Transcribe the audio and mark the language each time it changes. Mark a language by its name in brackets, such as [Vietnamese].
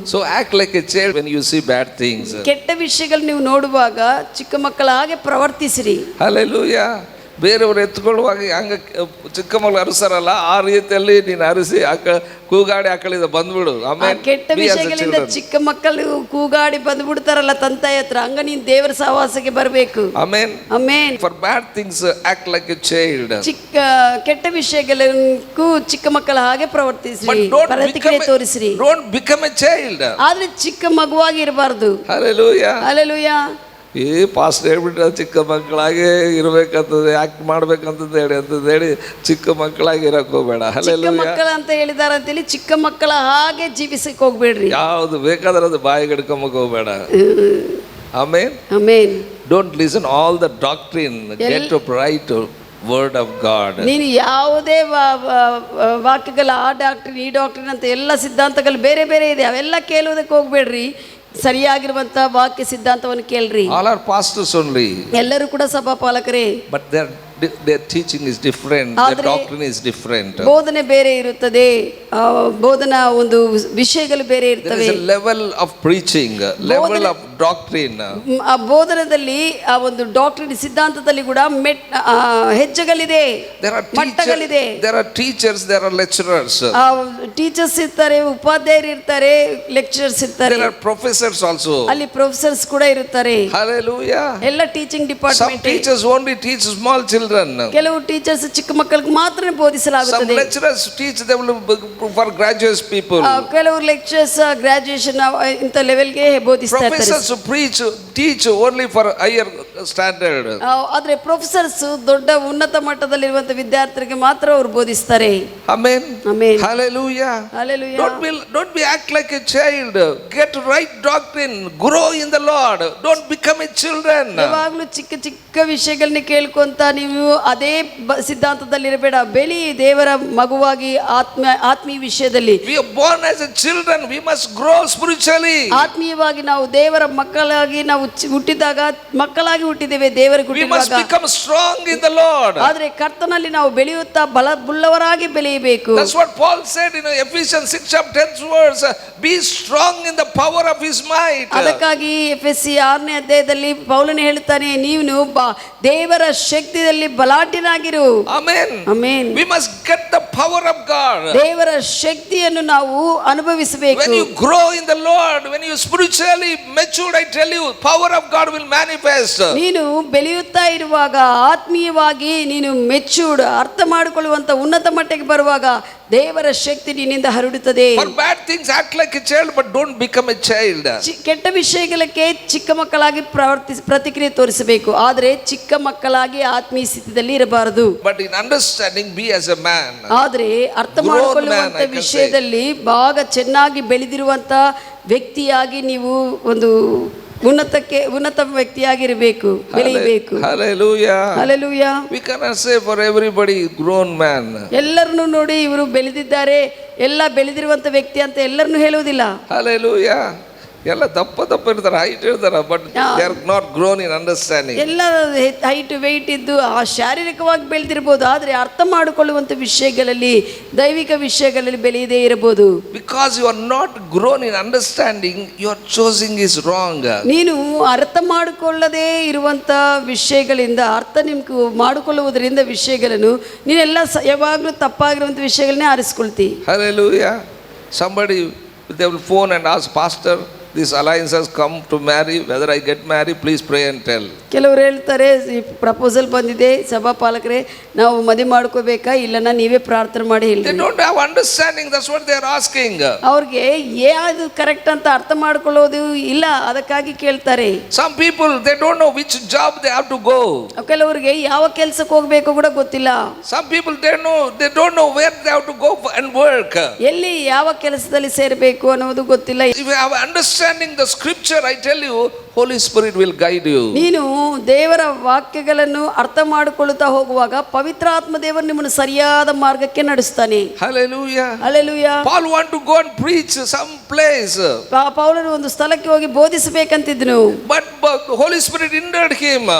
[English] So act like a child when you see bad things. [Kannada] ಕೆಟ್ಟ ವಿಷಯಗಳು ನೀವು ನೋಡುವಾಗ ಚಿಕ್ಕ ಮಕ್ಕಳ ಹಾಗೆ ಪ್ರವರ್ತಿಸಿರಿ. [English] Hallelujah. [Kannada] ಬೇರೆಯವರು ಎತ್ಕೊಳ್ಳುವಾಗ ಹಂಗ ಚಿಕ್ಕ ಮಕ್ಕಳು ಅರಸರಲ್ಲ ಆ ರೀತಿಯಲ್ಲಿ ನೀನು ಅರಸಿ ಕೂಗಾಡಿ ಆಕಳಿಂದ ಬಂದ್ಬಿಡು. ಆಮೇಲೆ ಕೆಟ್ಟ ವಿಷಯಗಳಿಂದ ಚಿಕ್ಕ ಮಕ್ಕಳು ಕೂಗಾಡಿ ಬಂದ್ಬಿಡ್ತಾರಲ್ಲ ತಂತಾಯ ಹತ್ರ, ಹಂಗ ನೀನ್ ದೇವರ ಸಹವಾಸಕ್ಕೆ ಬರಬೇಕು. ಆಮೇನ್ ಆಮೇನ್. [English] For bad things act like a child. [Kannada] ಕೆಟ್ಟ ವಿಷಯಗಳಿಗೂ ಚಿಕ್ಕ ಮಕ್ಕಳ ಹಾಗೆ ಪ್ರವರ್ತಿಸ್ರಿ, ಪ್ರತಿಕ್ರಿಯೆ ತೋರಿಸ್ರಿ. [English] Don't become a child. [Kannada] ಆದ್ರೆ ಚಿಕ್ಕ ಮಗುವಾಗಿ ಇರಬಾರ್ದು. [English] Hallelujah. Hallelujah. [Kannada] ಈ ಪಾಸ್ಟ್ ಹೇಳ್ಬಿಟ್ರೆ ಚಿಕ್ಕ ಮಕ್ಕಳಾಗಿ ಇರ್ಬೇಕಂತದೆ, ಆಕ್ಟ್ ಮಾಡ್ಬೇಕಂತದ್ದು ಹೇಳಿ ಚಿಕ್ಕ ಮಕ್ಕಳಾಗಿ ಇರಕ್ ಹೋಗ್ಬೇಡ. ಚಿಕ್ಕ ಮಕ್ಕಳ ಅಂತ ಹೇಳಿದಾರ ಅಂತೇಳಿ ಚಿಕ್ಕ ಮಕ್ಕಳ ಹಾಗೆ ಜೀವಿಸಕ್ ಹೋಗ್ಬೇಡ್ರಿ. ಯಾವ್ದು ಬೇಕಾದ್ರೆ ಅದು ಬಾಯಿಗೆ ಹಿಡ್ಕೊಂಬಕ್ ಹೋಗ್ಬೇಡ. ಆಮೇನ್. ಆಮೇನ್. [English] Don't listen all the doctrine, get up right word of God. [Kannada] ನೀನು ಯಾವುದೇ ವಾಕ್ಯಗಳ ಆ ಡಾಕ್ಟ್ರಿನ್ ಈ ಡಾಕ್ಟ್ರಿನ್ ಅಂತ ಎಲ್ಲ ಸಿದ್ಧಾಂತಗಳು ಬೇರೆ ಬೇರೆ ಇದೆ, ಅವೆಲ್ಲ ಕೇಳುವುದಕ್ಕೆ ಹೋಗ್ಬೇಡ್ರಿ. ಸರಿಯಾಗಿರುವಂತ ವಾಕ್ಯ ಸಿದ್ಧಾಂತವನ್ನು ಕೇಳ್ರಿ. [English] All are pastors only. [Kannada] ಎಲ್ಲರೂ ಕೂಡ ಸಭಾಪಾಲಕರೇ. [English] But their teaching is different, their doctrine is different. [Kannada] ಬೋಧನೆ ಬೇರೆ ಇರುತ್ತದೆ, ಬೋಧನಾ ಒಂದು ವಿಷಯಗಳು ಬೇರೆ ಇರ್ತವೆ. [English] There is a level of preaching, level of doctrine. [Kannada] ಆ ಬೋಧನದಲ್ಲಿ ಆ ಒಂದು ಡಾಕ್ಟ್ರಿನ್ ಸಿದ್ಧಾಂತದಲ್ಲಿ ಕೂಡ ಹೆಜ್ಜೆಗಳಿದೆ, ಮಟ್ಟಗಳಿದೆ. [English] There are teachers, there are lecturers. [Kannada] Teachers ಇರ್ತಾರೆ, ಉಪಾಧ್ಯಾಯರು ಇರ್ತಾರೆ, ಲೆಕ್ಚರರ್ಸ್ ಇರ್ತಾರೆ. [English] There are professors also. [Kannada] ಅಲ್ಲಿ ಪ್ರೊಫೆಸರ್ಸ್ ಕೂಡ ಇರುತ್ತಾರೆ. [English] Hallelujah. [Kannada] ಎಲ್ಲ teaching department. [English] Some teachers only teach small children. [Kannada] ಕೆಲವು ಟೀಚರ್ಸ್ ಚಿಕ್ಕ ಮಕ್ಕಳಿಗೆ ಮಾತ್ರ ಬೋಧಿಸಲಾಗುತ್ತದೆ. [English] Some lecturers teach them for graduate people. [Kannada] ಕೆಲವರು ಲೆಕ್ಚರ್ಸ್ ಗ್ರಾಜುಯೇಷನ್ ಇಂತ ಲೆವೆಲ್ಗೆ ಬೋಧಿಸ್ತಾ ಇರ್ತಾರೆ. [English] Professors teach only for higher standard. [Kannada] ಆದ್ರೆ ಪ್ರೊಫೆಸರ್ಸ್ ದೊಡ್ಡ ಉನ್ನತ ಮಟ್ಟದಲ್ಲಿರುವಂತ ವಿದ್ಯಾರ್ಥಿಗಳಿಗೆ ಮಾತ್ರ ಅವರು ಬೋಧಿಸ್ತಾರೆ. [English] Amen. Amen. Hallelujah. Hallelujah. Don't be act like a child. Get right doctrine. Grow in the Lord. Don't become a children. [Kannada] ಯಾವಾಗಲೂ ಚಿಕ್ಕ ಚಿಕ್ಕ ವಿಷಯಗಳನ್ನ ಕೇಳ್ಕೊಂತ ನೀವು ಅದೇ ಸಿದ್ಧಾಂತದಲ್ಲಿ ಇರಬೇಡ. ಬೆಳಿ ದೇವರ ಮಗುವಾಗಿ ಆತ್ಮೀಯ ವಿಷಯದಲ್ಲಿ. [English] We are born as a children. We must grow spiritually. [Kannada] ಆತ್ಮೀಯವಾಗಿ ನಾವು ದೇವರ ಮಕ್ಕಳಾಗಿ ನಾವು ಹುಟ್ಟಿದಾಗ ಮಕ್ಕಳಾಗಿ ಹುಟ್ಟಿದ್ದೇವೆ ದೇವರಿಗೆ ಹುಟ್ಟಿದಾಗ. [English] We must become strong in the Lord. [Kannada] ಆದ್ರೆ ಕರ್ತನಲ್ಲಿ ನಾವು ಬೆಳೆಯುತ್ತಾ ಬಲವುಳ್ಳವರಾಗಿ ಬೆಳೆಯಬೇಕು. [English] That's what Paul said in Ephesians 6:10 verse. Be strong in the power of his might. [Kannada] ಅದಕ್ಕಾಗಿ ಎಫೆಸಿ 6ನೇ ಅಧ್ಯಾಯದಲ್ಲಿ ಪೌಲನು ಹೇಳ್ತಾನೆ, ನೀವು ದೇವರ ಶಕ್ತಿಯಲ್ಲಿ ಬಲಾಢ್ಯನಾಗಿರು. [English] Amen. [Kannada] Amen. [English] We must get the power of God. [Kannada] ದೇವರ ಶಕ್ತಿಯನ್ನು ನಾವು ಅನುಭವಿಸಬೇಕು. [English] When you grow in the Lord, when you spiritually matured, I tell you, power of God will manifest. [Kannada] ನೀನು ಬೆಳೆಯುತ್ತಾ ಇರುವಾಗ ಆತ್ಮೀಯವಾಗಿ ನೀನು ಮೆಚೂರ್ಡ್ ಅರ್ಥ ಮಾಡಿಕೊಳ್ಳುವಂತ ಉನ್ನತ ಮಟ್ಟಕ್ಕೆ ಬರುವಾಗ ದೇವರ ಶಕ್ತಿ ನಿನ್ನಿಂದ ಹರಡುತ್ತದೆ. [English] For bad things act like a child, but don't become a child. [Kannada] ಕೆಟ್ಟ ವಿಷಯಗಳಿಗೆ ಚಿಕ್ಕ ಮಕ್ಕಳಾಗಿ ಪ್ರತಿಕ್ರಿಯೆ ತೋರಿಸಬೇಕು, ಆದರೆ ಚಿಕ್ಕ ಮಕ್ಕಳಾಗಿ ಆತ್ಮೀಯ ಸ್ಥಿತಿಯಲ್ಲಿ ಇರಬಾರದು. [English] But in understanding, be as a man. [Kannada] ಆದರೆ ಅರ್ಥ ಮಾಡಿಕೊಳ್ಳುವಂತ ವಿಷಯದಲ್ಲಿ ಭಾಗ ಚೆನ್ನಾಗಿ ಬೆಳೆದಿರುವಂತ ವ್ಯಕ್ತಿಯಾಗಿ ನೀವು ಒಂದು ಉನ್ನತ ವ್ಯಕ್ತಿಯಾಗಿರಬೇಕು, ಬೆಳೆಯಬೇಕು. [English] Hallelujah. Hallelujah. We cannot say for everybody grown man. [Kannada] ಎಲ್ಲರನ್ನು ನೋಡಿ ಇವರು ಬೆಳೆದಿದ್ದಾರೆ, ಎಲ್ಲ ಬೆಳೆದಿರುವಂತ ವ್ಯಕ್ತಿ ಅಂತ ಎಲ್ಲರನ್ನು ಹೇಳುವುದಿಲ್ಲ. [English] Hallelujah. [Kannada] ಎಲ್ಲ ದಪ್ಪ ಇರ್ತಾರೆ, ಹೈಟ್ ಇರ್ತಾರೆ, [English] But they are not grown in understanding. [Kannada] ಎಲ್ಲ ಹೈಟ್ ವೆಯ್ಟ್ ಇದ್ದು ಆ ಶಾರೀರಿಕವಾಗಿ ಬೆಳೆದಿರಬಹುದು, ಆದರೆ ಅರ್ಥ ಮಾಡಿಕೊಳ್ಳುವಂತ ವಿಷಯಗಳಲ್ಲಿ ದೈವಿಕ ವಿಷಯಗಳಲ್ಲಿ ಬೆಳೆಯದೇ ಇರಬಹುದು. [English] Because you are not grown in understanding, your choosing is wrong. [Kannada] ನೀನು ಅರ್ಥ ಮಾಡಿಕೊಳ್ಳದೇ ಇರುವಂತ ವಿಷಯಗಳಿಂದ ಅರ್ಥ ನಿಮ್ಗೆ ಮಾಡಿಕೊಳ್ಳುವುದರಿಂದ ವಿಷಯಗಳನ್ನು ನೀನೆಲ್ಲ ಯಾವಾಗಲೂ ತಪ್ಪಾಗಿರುವಂತ ವಿಷಯಗಳನ್ನೇ ಆರಿಸ್ಕೊಳ್ತಿ. [English] Hallelujah. Somebody they will phone and ask, Pastor, this alliance has come to marry, whether I get married, please pray and tell. [Kannada] ಕೆಲವರು ಹೇಳ್ತಾರೆ, ಈ ಪ್ರಪೋಸಲ್ ಬಂದಿದೆ ಸಭಾಪಾಲಕರೇ, ನಾವು ಮದುವೆ ಮಾಡ್ಕೋಬೇಕಾ ಇಲ್ಲನ ನೀವೇ ಪ್ರಾರ್ಥನೆ ಮಾಡಿ ಹೇಳಿ. [English] They don't have understanding, that's what they are asking. [Kannada] ಅವ್ರಿಗೆ ಯಾವುದು ಕರೆಕ್ಟ್ ಅಂತ ಅರ್ಥ ಮಾಡ್ಕೊಳ್ಳೋದು ಇಲ್ಲ, ಅದಕ್ಕಾಗಿ ಕೇಳ್ತಾರೆ. [English] Some people they don't know which job they have to go. [Kannada] ಕೆಲವರಿಗೆ ಯಾವ ಕೆಲಸಕ್ಕೆ ಹೋಗಬೇಕು ಕೂಡ ಗೊತ್ತಿಲ್ಲ. [English] Some people they don't know where they have to go and work. [Kannada] ಎಲ್ಲಿ ಯಾವ ಕೆಲಸದಲ್ಲಿ ಸೇರಬೇಕು ಅನ್ನೋದು ಗೊತ್ತಿಲ್ಲ. [English] If you have understanding the scripture, I tell you, Holy Spirit will guide you. [Kannada] ನೀನು ದೇವರ ವಾಕ್ಯಗಳನ್ನು ಅರ್ಥ ಮಾಡಿಕೊಳ್ಳುತ್ತಾ ಹೋಗುವಾಗ ಪವಿತ್ರಾತ್ಮ ದೇವರು ನಿಮ್ಮನ್ನು ಸರಿಯಾದ ಮಾರ್ಗಕ್ಕೆ ನಡೆಸ್ತಾನೆ. [English] Hallelujah. Hallelujah. Paul want to go and preach some place. [Kannada] ಪೌಲನು ಒಂದು ಸ್ಥಳಕ್ಕೆ ಹೋಗಿ ಬೋಧಿಸಬೇಕಂತಿದ್ನು, [English] but the Holy Spirit hindered him.